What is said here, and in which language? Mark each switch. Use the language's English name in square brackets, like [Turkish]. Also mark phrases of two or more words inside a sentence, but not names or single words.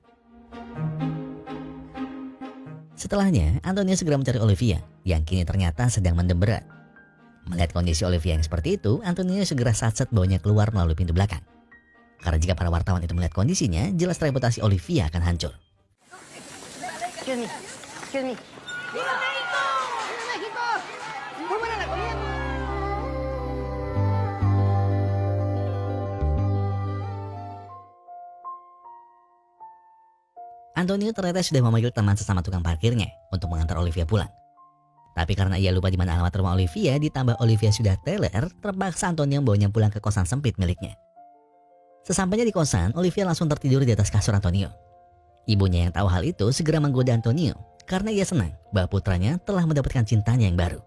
[Indonesian] Setelahnya, Antonio segera mencari Olivia, yang kini ternyata sedang mendem berat. Melihat kondisi Olivia yang seperti itu, Antonio segera satset bawanya keluar melalui pintu belakang. Karena jika para wartawan itu melihat kondisinya, jelas reputasi Olivia akan hancur. [English] Excuse me. Excuse me. [Spanish] ¡Viva México! ¡Viva México! Muy buena la comida. [Indonesian] Antonio ternyata sudah memanggil teman sesama tukang parkirnya untuk mengantar Olivia pulang. Tapi karena ia lupa di mana alamat rumah Olivia, ditambah Olivia sudah teler, terpaksa Antonio membawanya pulang ke kosan sempit miliknya. Sesampainya di kosan, Olivia langsung tertidur di atas kasur Antonio. Ibunya yang tahu hal itu segera menggoda Antonio karena ia senang bahwa putranya telah mendapatkan cintanya yang baru.